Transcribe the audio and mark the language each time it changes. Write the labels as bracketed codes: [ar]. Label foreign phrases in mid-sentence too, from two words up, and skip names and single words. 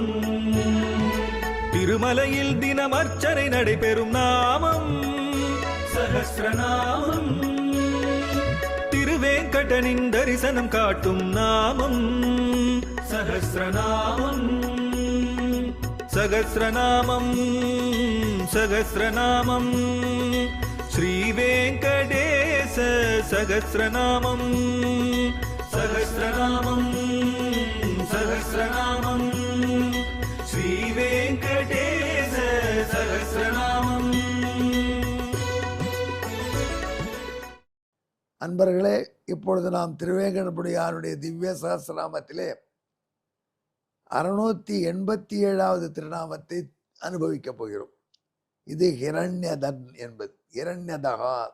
[ta] திருமலையில் தினம் அர்ச்சனை நடைபெறும் நாமம் சஹஸ்ரநாமம். திருவேங்கடனின் தரிசனம் காட்டும் நாமம் சஹஸ்ரநாமம். [sa] सहस्रनामं सहस्रनामं श्रीवेङ्कटेश सहस्रनामं सहस्रनामं सहस्रनामं श्रीवेङ्कटेश सहस्रनामं। [ta] அன்பர்களே, இப்பொழுது நாம் திருவேங்கடமுடியானுடைய திவ்ய சஹஸ்ரநாமத்திலே 687வது திருநாமத்தை அனுபவிக்கப் போகிறோம். இது ஹிரண்யதன் என்பது ஹிரண்யதகா.